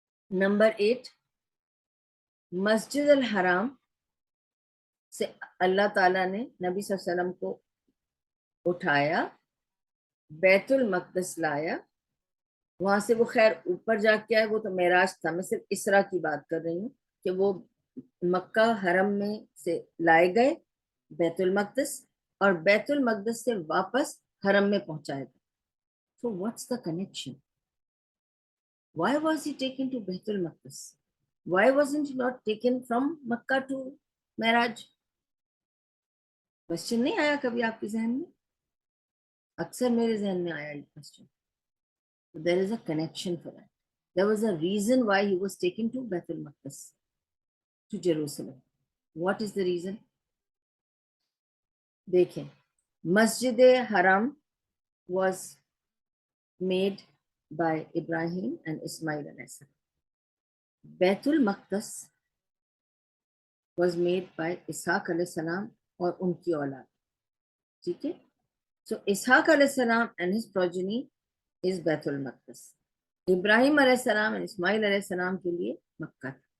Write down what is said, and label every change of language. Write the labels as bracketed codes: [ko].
[ur] Number 8، مسجد الحرام سے اللہ تعالیٰ نے نبی صلی اللہ علیہ وسلم کو اٹھایا، بیت المقدس لایا، وہاں سے وہ خیر اوپر جا کے آئے، وہ تو معراج تھا، میں صرف اسرا کی بات کر رہی ہوں کہ وہ مکہ حرم میں سے لائے گئے بیت المقدس، اور بیت المقدس سے واپس حرم میں پہنچائے گئے. [en] So what's the connection? Why was he taken to بیت المقدس? Why wasn't he not taken from Makkah to [ur] Meraj? Question نہیں آیا کبھی آپ کے ذہن میں؟ اکثر میرے ذہن میں آیا یہ question. [en] There is a connection for that. There was a reason why he was taken to Beit al-Maqdis, to Jerusalem. What is the reason? [ur] دیکھیں، [en] مسجد حرام was made by Ibrahim and Ismail alayhi salam. [ur] بیت المقدس [en] was made by [ur] اسحاق علیہ السلام اور ان کی اولاد. ٹھیک ہے؟ [en] So اسحاق علیہ السلام and his progeny is بیت المقدس. [ur] ابراہیم علیہ السلام اور اسماعیل علیہ السلام کے لیے مکہ تھا.